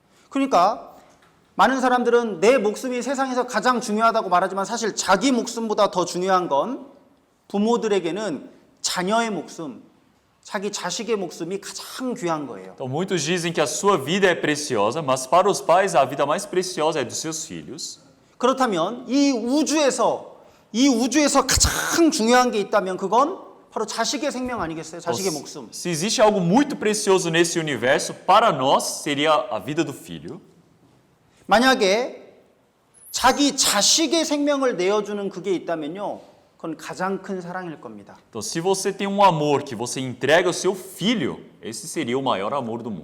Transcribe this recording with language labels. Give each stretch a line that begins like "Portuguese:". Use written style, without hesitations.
Korean: 그러니까 많은 사람들은 내 목숨이 세상에서 가장 중요하다고 말하지만 사실 자기 목숨보다 더 중요한 건 부모들에게는 자녀의 목숨, 자기 자식의 목숨이 가장 귀한 거예요.
Portuguese: Então, muitos dizem que a sua vida é preciosa, mas para os pais a vida mais preciosa é dos seus filhos.
Korean: 그렇다면 이 우주에서 가장 중요한 게 있다면 그건 바로 자식의 생명 아니겠어요? 자식의 목숨.
Portuguese: Se existe algo muito precioso nesse universo, para nós seria a vida do filho.
Korean: 만약에 자기 자식의 생명을 내어주는 그게 있다면요, 그건 가장 큰 사랑일 겁니다.
Portuguese: Então, se você tem um amor que você entrega ao seu filho, esse seria o maior amor do mundo.